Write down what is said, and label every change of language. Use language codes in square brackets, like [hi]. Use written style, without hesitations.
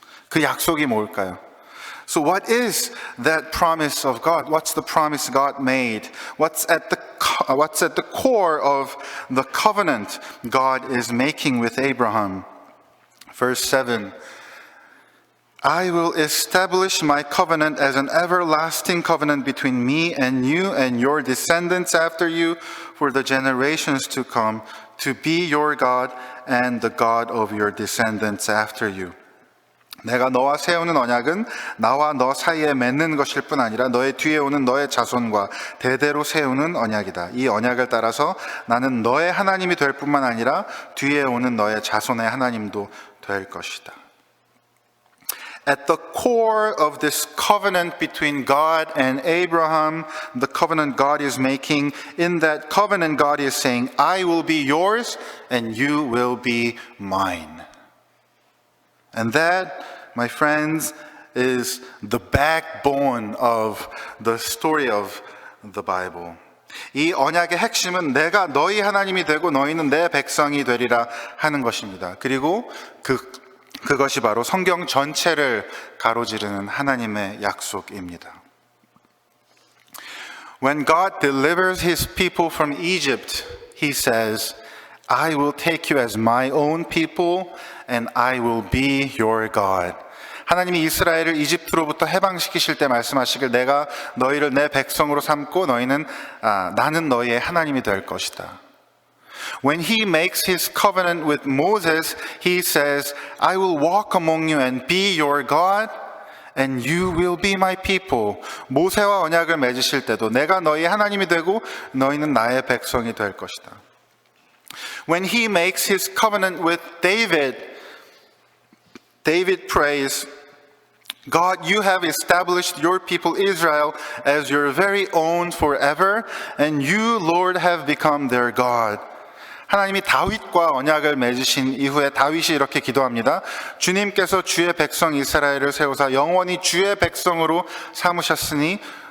[ko] 그 약속이 뭘까요? [en] So what is that promise of God? What's the promise God made? What's at the core of the covenant God is making with Abraham? Verse 7. I will establish my covenant as an everlasting covenant between me and you and your descendants after you for the generations to come, to be your God and the God of your descendants after you. [ko] 내가 너와 세우는 언약은 나와 너 사이에 맺는 것일 뿐 아니라 너의 뒤에 오는 너의 자손과 대대로 세우는 언약이다. 이 언약을 따라서 나는 너의 하나님이 될 뿐만 아니라 뒤에 오는 너의 자손의 하나님도 될 것이다. [en] At the core of this covenant between God and Abraham, the covenant God is making, in that covenant God is saying, I will be yours and you will be mine. And that, my friends, is the backbone of the story of the Bible. [ko] 이 언약의 핵심은 내가 너희 하나님이 되고 너희는 내 백성이 되리라 하는 것입니다. 그리고 그것이 바로 성경 전체를 가로지르는 하나님의 약속입니다. [en] When God delivers His people from Egypt, He says, I will take you as my own people and I will be your God. [ko] 하나님이 이스라엘을 이집트로부터 해방시키실 때 말씀하시길 내가 너희를 내 백성으로 삼고 나는 너희의 하나님이 될 것이다. [en] When he makes his covenant with Moses, he says, I will walk among you and be your God, and you will be my people. [ko] 모세와 언약을 맺으실 때도 내가 너희 하나님이 되고 너희는 나의 백성이 될 것이다. [en] When he makes his covenant with David, David prays, God, you have established your people Israel as your very own forever, and you, Lord, have become their God. [ko] 하나님이 다윗과 언약을 맺으신 이후에 다윗이 이렇게 기도합니다. 주님께서 주의 백성 이스라엘을 세우사 영원히 주의 백성으로 삼으셨습니다.